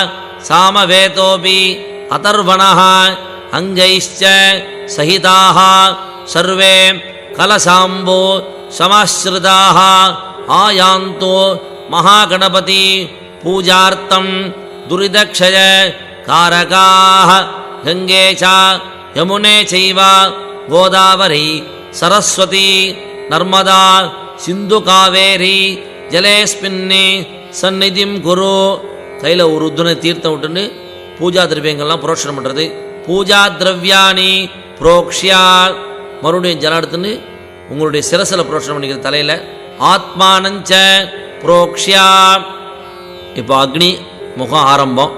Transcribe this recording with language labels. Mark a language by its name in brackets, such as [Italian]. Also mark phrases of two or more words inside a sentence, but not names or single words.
[Sanskrit] सामवेदोऽपि अथर्वणः अङ्गैश्च सहिताः सर्वे कलशाम्बो समाश्रिताः आयान्तो महागणपति पूजार्थं दुरिदक्षय कारकाः गंगे च यमुने चैव गोदावरी सरस्वती नर्मदा सिंधु कावेरी जलेस्मिन्नि सन्निधिं कुरु. [Tamil] கையில் ஒரு உத்துணை தீர்த்தம் விட்டுன்னு பூஜா திரவியங்கள்லாம் புரோஷனம் பண்ணுறது. [Sanskrit] पूजा द्रव्याणि प्रोक्ष्य. [Tamil] மறுபடியும் ஜலம் எடுத்துன்னு உங்களுடைய சிரசில் புரோஷனம் பண்ணிக்கிற தலையில். [Sanskrit] आत्मानञ्च प्रोक्ष्य. [Tamil] இப்போ அக்னி முகம் ஆரம்பம்.